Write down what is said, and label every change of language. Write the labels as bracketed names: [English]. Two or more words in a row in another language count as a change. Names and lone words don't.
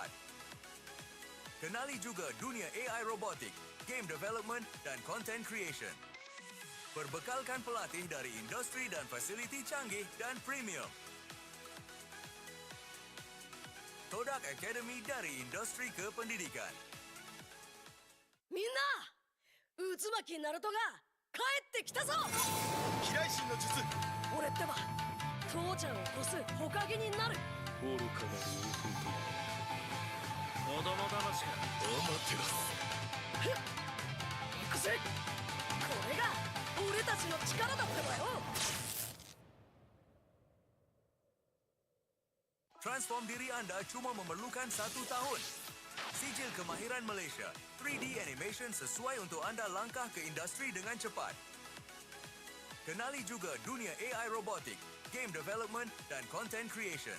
[Malay] Kenali juga dunia AI robotik, [English] game development [Malay] dan [English] content creation. [Malay] Berbekalkan pelatih dari industri dan fasiliti canggih dan premium. Todak Academy dari industri kependidikan. [Japanese] みんな渦巻きナルトが帰ってきたぞ飛来神の術俺ってば父ちゃんを越す火影になる愚かなる子供騙しかアマテラスふっ行くぜこれが俺たちの力だってばよ [Malay] Transform diri anda cuma memerlukan 1 tahun. Sijil kemahiran Malaysia, 3D animation sesuai untuk anda langkah ke industri dengan cepat. Kenali juga dunia AI robotik, [English] game development [Malay] dan [English] content creation.